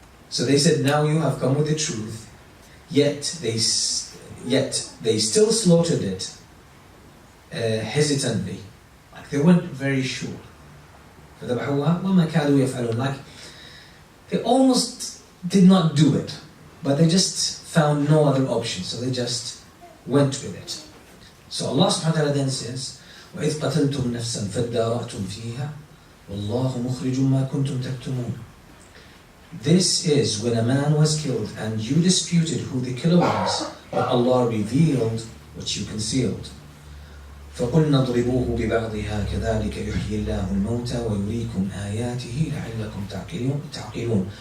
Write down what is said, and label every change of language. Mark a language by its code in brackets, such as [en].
[en] So they said, now you have come with the truth, yet they still slaughtered it hesitantly. Like they weren't very sure. Like they almost did not do it, but they just found no other option, so they just went with it. So Allah subhanahu wa ta'ala then says, [ar] وَإِذْ قَتَلْتُمْ نَفْسًا فَادَّارَأْتُمْ فِيهَا وَاللَّهُ مُخْرِجٌ مَا كُنْتُمْ تَكْتُمُونَ. [en] This is when a man was killed and you disputed who the killer was, but Allah revealed what you concealed. [ar] فَقُلْنَا اضْرِبُوهُ بِبَعْضِهَا كَذَلِكَ يُحْيِي اللَّهُ الْمَوْتَى وَيُرِيكُمْ آيَاتِهِ لَعَلَّكُمْ تَعْقِلُونَ.